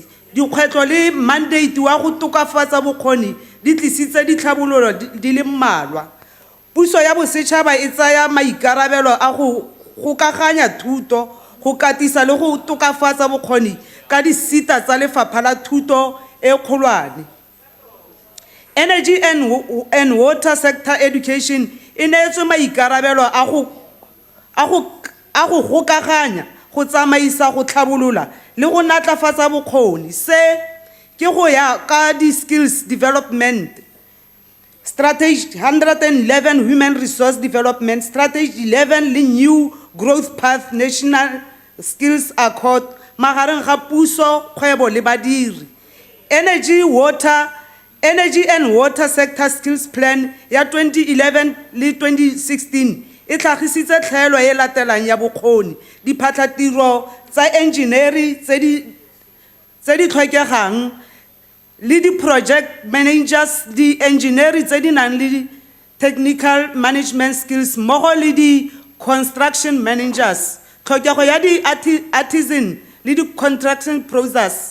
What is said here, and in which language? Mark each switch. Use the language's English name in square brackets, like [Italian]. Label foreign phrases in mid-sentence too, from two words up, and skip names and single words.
[Tswana] Dikgwetlho le mandate wa go tokafatsa bokgoni di tlisitse ditlhabololo di le mmalwa. Puso ya bosetšhaba e tsaya maikarabelo a go gokaganya thuto, go katisa le go tokafatsa bokgoni ka disita tsa lefapha la thuto e kgolwane. [English] Energy and water sector education [Tswana] e neetswe maikarabelo a go gokaganya, go tsamaisa, go tlhabolola le go natlafatsa bokgoni. Se ke go ya ka di-skills development. Strategy 111 Human Resource Development, Strategy 11 le New Growth Path National Skills Accord, magareng ga puso, kgwebo le badiri. Energy and Water Sector Skills Plan ya 2011 le 2016 e tlhagisitse tlhaelo e latelang ya bokgoni, diphatlatiro tsa engineering tse di tlhokegang le [English] di-project managers, [Tswana] di-engineering tse di nang le [English] technical management skills [Tswana] mmogo le [English] di-construction managers, [Tswana] tlhokego ya di-artisan le [English] di-construction process.